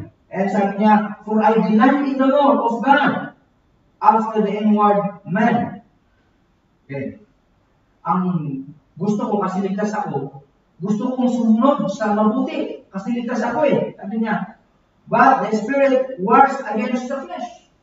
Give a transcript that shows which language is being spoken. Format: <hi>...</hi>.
<en>And</en> <tl>sabi niya,</tl> <en>for I delight in the law of God after the inward man. Okay.</en> <tl>Ang gusto ko kasi ligtas ako, gusto kong sumunod sa mabuti kasi ligtas ako eh. Sabi niya,</tl> <en>but the spirit wars against the flesh.</en>